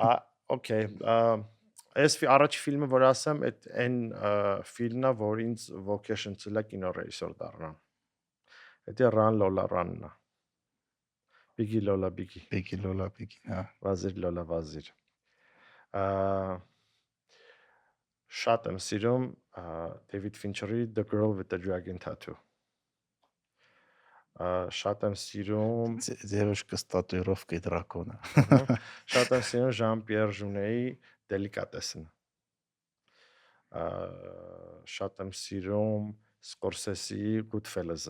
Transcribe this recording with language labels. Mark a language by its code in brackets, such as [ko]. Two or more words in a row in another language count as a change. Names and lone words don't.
[hy] Okay, այս առաջի ֆիլմը, որ ասեմ, այն ֆիլմն է, որ ինձ vocation ցելա կինոռեժիսոր դառնա։ Դա Run Lola Run-ն է։ Biggie Lola Biggie։ Biggie Lola Biggie, հա։ Վազիր Lola Վազիր։ Շատ եմ սիրում David Fincher-ի The Girl with the Dragon Tattoo։ Շատ եմ սիրում Девушка с татуировкой дракона։ Շատ եմ սիրում Jean-Pierre Jeunet-ի Delicatessen։ Շատ եմ սիրում Scorsese-ի Goodfellas-ը։